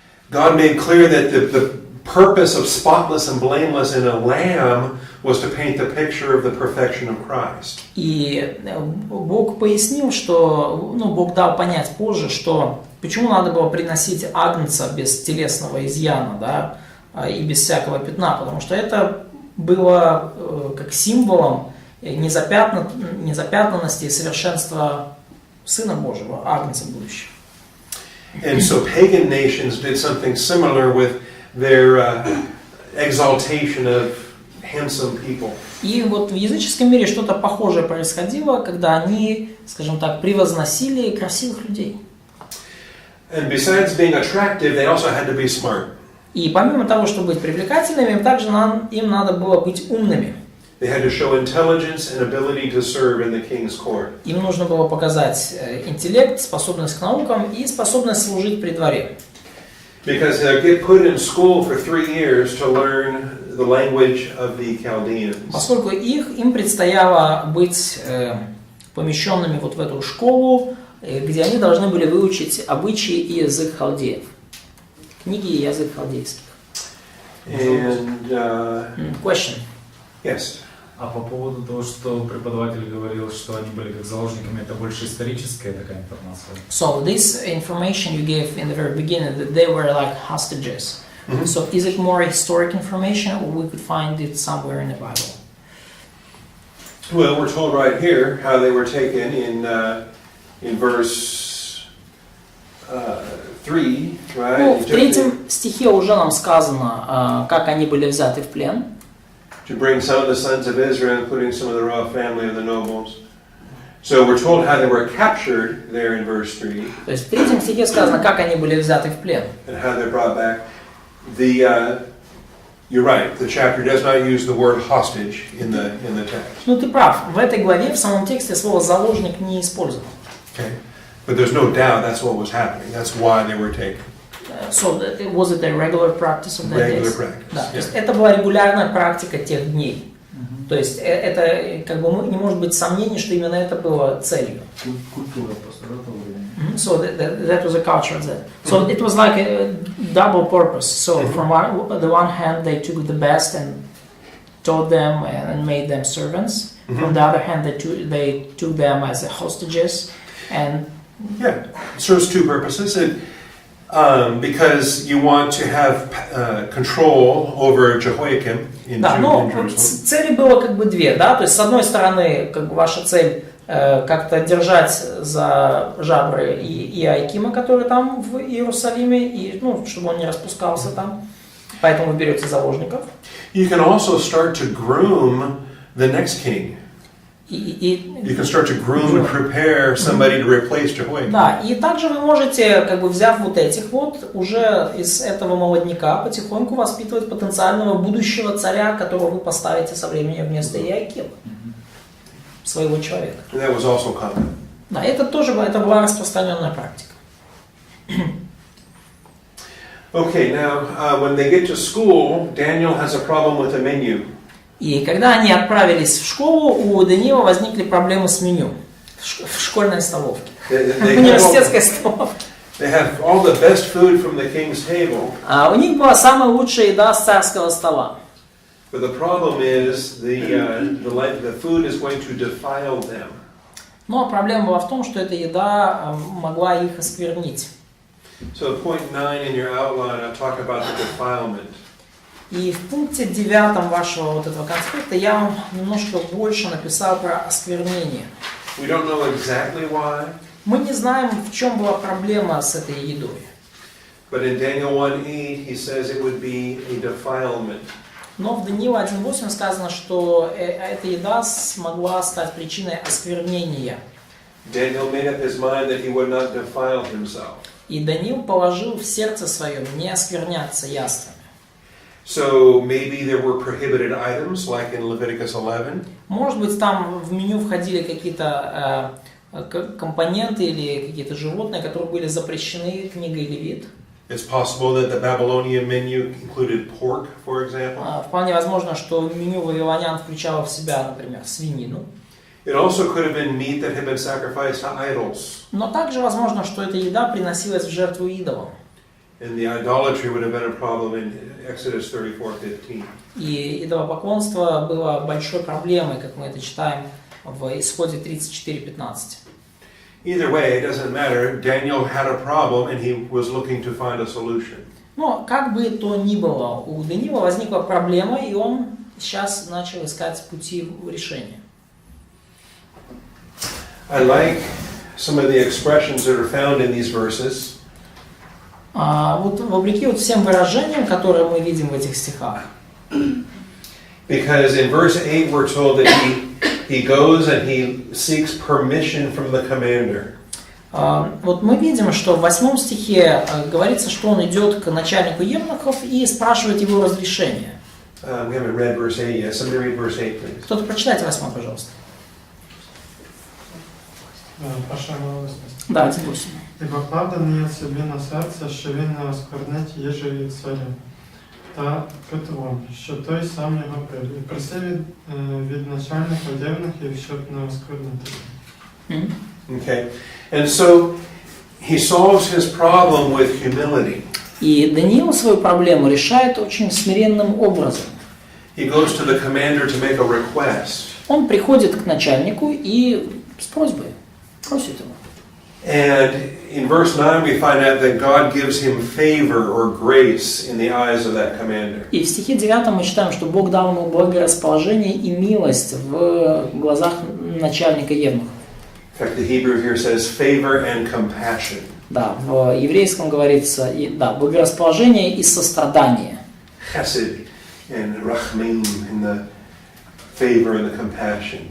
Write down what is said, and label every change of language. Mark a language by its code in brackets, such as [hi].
[en] God made clear that the purpose of spotless and blameless in a lamb was to paint the picture of the perfection of Christ. [ru] И Бог пояснил, что, ну, Бог дал понять позже, что почему надо было приносить агнца без телесного изъяна, да, и без всякого пятна, потому что это было как символом незапятнанности и совершенства Сына Божьего, агнца будущего. [en] And so pagan nations did something similar with their exaltation of handsome people. [ru] И вот в языческом мире что-то похожее происходило, когда они, скажем так, превозносили красивых людей. [en] And besides being attractive, they also had to be smart. [ru] И помимо того, чтобы быть привлекательными, также им надо было быть умными. [en] They had to show intelligence and ability to serve in the king's court. [ru] Им нужно было показать интеллект, способность к наукам и способность служить при дворе. [en] Because they get put in school for 3 years to learn the language of the Chaldeans. [ru] Поскольку им предстояло быть помещенными вот в эту школу, где они должны были выучить обычаи и язык халдеев. Книги и язык халдейских. [en] And Question. yes. [ru] А по поводу того, что преподаватель говорил, что они были как заложниками, это больше историческая такая информация? [en] So this information you gave in the very beginning, that they were like hostages. Mm-hmm. So is it more historic information, or we could find it somewhere in the Bible? Well, we're told right here how they were taken in verse 3, right? [ru] Ну, в 3 стихе уже нам сказано, как они были взяты в плен. [en] To bring some of the sons of Israel, including some of the royal family of the nobles. So we're told how they were captured there in verse 3. [ru] То есть в 3 стихе сказано, как они были взяты в плен. [en] And how they're brought back. You're right, the chapter does not use the word hostage in the text. [ru] Ну ты прав, в этой главе, в самом тексте слово «заложник» не использовано. [en] Okay. But there's no doubt that's what was happening. That's why they were taken. So was it a regular practice of that Regular days? practice. [ru] Да, то [en] Yeah. [ru] есть это была регулярная практика тех дней. То есть это как бы не может быть сомнений, что именно это было целью. Культура просто того времени. [en] So that was a culture of that. So it was like a double purpose. So from the one hand they took the best and taught them and made them servants. From the other hand they took them as hostages and Yeah, it serves 2 purposes. Because you want to have control over Jehoiakim in [ru] да, но [en] Jerusalem. [ru] цели было как бы 2, да, то есть с одной стороны как бы ваша цель как-то держать за жабры и Иоакима, который там в Иерусалиме, и, чтобы он не распускался там. Поэтому вы берете заложников. [en] You can also start to groom the next king. You can start to groom and prepare somebody to replace Jehoiakim. [ru] Да, и также вы можете, взяв вот этих уже из этого молодняка, потихоньку воспитывать потенциального будущего царя, которого вы поставите со временем вместо Иоакима, своего человека. [en] And that was also common. [ru] Да, это была распространенная практика. [en] Okay, now when they get to school, Daniel has a problem with the menu. [ru] И когда они отправились в школу, у Даниила возникли проблемы с меню в школьной столовке, в университетской столовке. [en] They have all the best food from the king's table. [ru] У них была самая лучшая еда с царского стола. [en] But the problem is the food is going to defile them. [ru] Но проблема была в том, что эта еда могла их осквернить. [en] So point 9 in your outline, I'll talk about the defilement. [ru] И в пункте 9 вашего этого конспекта я вам немножко больше написал про осквернение. [en] We don't know exactly why. [ru] Мы не знаем, в чем была проблема с этой едой. [en] But in Daniel 1:8 he says it would be a defilement. [ru] Но в Даниила 1:8 сказано, что эта еда смогла стать причиной осквернения. [en] Daniel made up his mind that he would not defile himself. [ru] И Даниил положил в сердце своем не оскверняться яствами. [en] So maybe there were prohibited items, like in Leviticus 11. [ru] Может быть, там в меню входили какие-то компоненты или какие-то животные, которые были запрещены книгой Левит. [en] It's possible that the Babylonian menu included pork, for example. [ru] Вполне возможно, что меню вавилонян включало в себя, например, свинину. [en] It also could have been meat that had been sacrificed to idols. [ru] Но также возможно, что эта еда приносилась в жертву идолам. [en] And the idolatry would have been a problem in Exodus 34:15. [ru] И идолопоклонство было большой проблемой, как мы это читаем в Исходе 34:15. [en] Either way, it doesn't matter. Daniel had a problem and he was looking to find a solution. [ru] Но как бы то ни было, у Даниила возникла проблема, и он сейчас начал искать пути решения. [en] I like some of the expressions that are found in these verses. [ru] Вот вопреки всем выражениям, которые мы видим в этих стихах. [en] Because in verse 8 we're told that he goes and he seeks permission from the commander. [ru] Вот мы видим, что в 8 стихе говорится, что он идет к начальнику евнухов и спрашивает его разрешения. [en] We haven't read verse 8 yet. Somebody read verse 8, please. [ru] Кто-то прочитайте 8, пожалуйста. [uk] Ваша милосність. [ru] Да, 1:8. [uk] І покладений я собі на серце, що він не осквернить їжею царя, та питвом, що той сам його пив. І просив від начальника євнухів, щоб не осквернити. [en] Okay. And so he solves his problem with humility. [ru] И Даниил свою проблему решает очень смиренным образом. [en] He goes to the commander to make a request. [ru] Он приходит к начальнику и с просьбой просит его. [en] And in verse 9 we find out that God gives him favor or grace in the eyes of that commander. [ru] И в стихе 9 мы читаем, что Бог дал ему благорасположение и милость в глазах начальника евнухов. [en] In fact, the Hebrew here says favor and compassion. [ru] Да, в еврейском говорится, благорасположение и сострадание. [en] Chesed and rachmim in the favor and the compassion.